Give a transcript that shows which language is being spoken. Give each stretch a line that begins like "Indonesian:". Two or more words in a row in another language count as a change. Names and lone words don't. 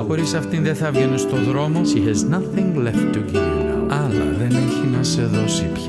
Greek: Χωρίς αυτήν δεν θα βγαίνεις στο δρόμο.
English: She has nothing left to give you now.
Greek: Αλλά δεν έχει να σε δώσει πια.